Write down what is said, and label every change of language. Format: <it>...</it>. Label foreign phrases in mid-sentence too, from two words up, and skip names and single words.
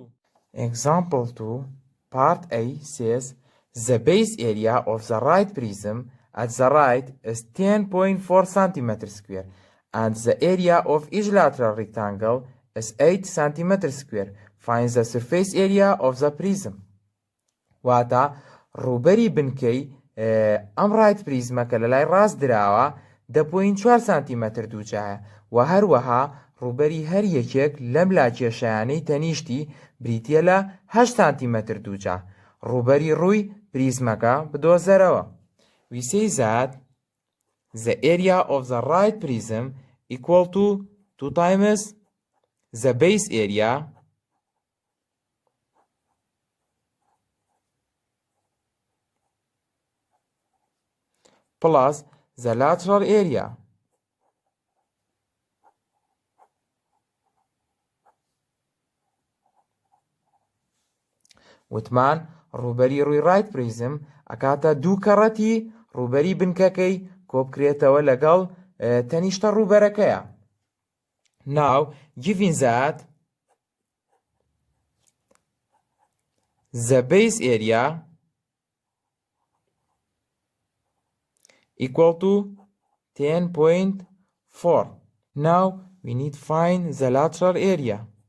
<en>Example 2, part A says the base area of the right prism at the right is 10.4 centimeters square and the area of each lateral rectangle is 8 centimeters square. Find the surface area of the prism.</en> <ckb>واتە ڕووبەری بنکەی ئەم</ckb> <en>right prism</en> <ckb>ەکە لە لای ڕاست دراوە 10.4 سانتیمەتر دووجایە و هەروەها ڕووبەری هەر یەکێک لەم لاکێشەیانەی تەنیشتی بریتیە لە 8 سانتیمەتر دووجا. ڕووبەری ڕووی پریزمەکە بدۆزەرەوە.</ckb> <en>We say that the area of the right prism equal to 2 times the base area plus the lateral area.</en> <ckb>وتمان ڕووبەری ڕووی</ckb> <en>right prism</en> <ckb>ئەکاتە دوو کەڕەتی ڕووبەری بنکەکەی کۆ بکرێتەوە لەگەڵ تەنیشتە ڕووبەرەکەیە.</ckb> <en>Now, given that the base area equal to 10.4. Now we need to find the lateral area.</en>